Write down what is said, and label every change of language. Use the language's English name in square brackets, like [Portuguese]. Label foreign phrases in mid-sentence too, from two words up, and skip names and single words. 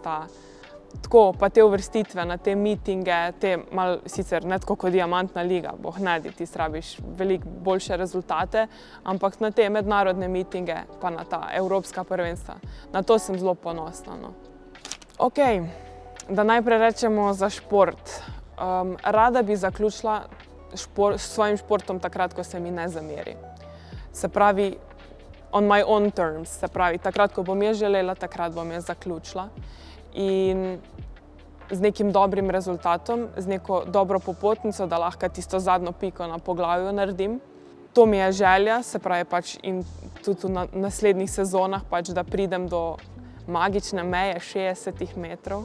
[Slovenian] Tako, pa te uvrstitve na te mitinge, te malo sicer ne tako kot diamantna liga, boh ne, ti rabiš veliko boljše rezultate, ampak na te mednarodne mitinge, pa na ta evropska prvenstva. Na to sem zelo ponosna, no. Okej, da najprej rečemo za šport. Rada bi zaključila s svojim športom takrat, ko se mi ne zameri. Se pravi, [English] on my own terms, [Slovenian] se pravi, takrat, ko bom jaz želela, takrat bom jaz zaključila. In z nekim dobrim rezultatom, z neko dobro popotnico, da lahko tisto zadnjo piko na poglavju naredim. To mi je želja, se pravi pač in tudi v naslednjih sezonah pač, da pridem do magične meje 60 metrov.